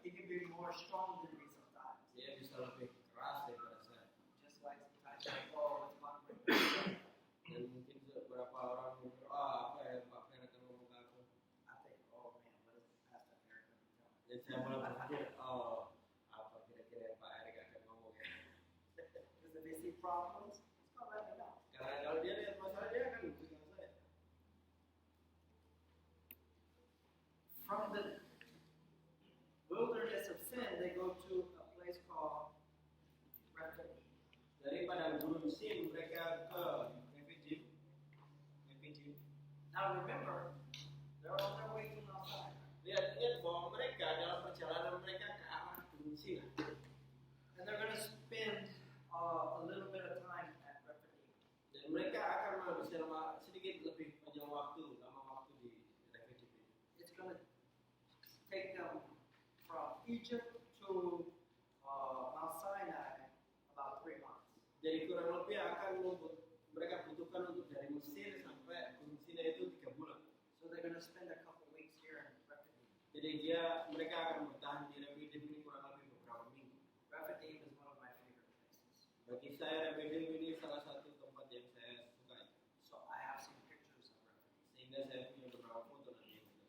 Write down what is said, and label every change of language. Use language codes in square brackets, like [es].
[en] He can be more strong than me sometimes. [id] Dia bisa lebih keras daripada saya. [en] Just like sometimes I go with my [id] Dan mungkin beberapa orang mikir, apa ya Pak Fer akan ngomong ke aku. [en] I think, oh man, what is Pastor Eric going to tell me? [id] Dan saya mulai berpikir, apa kira-kira Pak Erik akan ngomong ya. [en] Because if they see problems, it's going to let me know. [id] Karena kalau dia lihat masalah dia akan berbicara saya. [en] From the wilderness of sin, they go to a place called Rephidim. [id] Daripada gurun Sin mereka ke Rephidim. [en] Now remember, they're on their way to Mount Sinai. [id] Lihat bahwa mereka dalam perjalanan mereka ke arah gurun Sin. [en] And they're going to spend a little bit of time at Rephidim. [id] Dan mereka akan menghabiskan sedikit lebih panjang waktu, lama waktu di Rephidim. [en] It's going to take them from Egypt to Mount Sinai about 3 months. [id] Jadi kurang lebih akan mereka butuhkan untuk dari Mesir sampai Gunung Sinai itu 3 bulan. [en] So they're going to spend a couple weeks here in Rephidim. [id] Jadi mereka akan bertahan di Rephidim ini kurang lebih beberapa minggu. [en] Rephidim is one of my favorite places. [id] Bagi saya Rephidim ini salah satu tempat yang saya sukai. [en] So I have some pictures of Rephidim. [id] Sehingga saya punya beberapa foto nanti.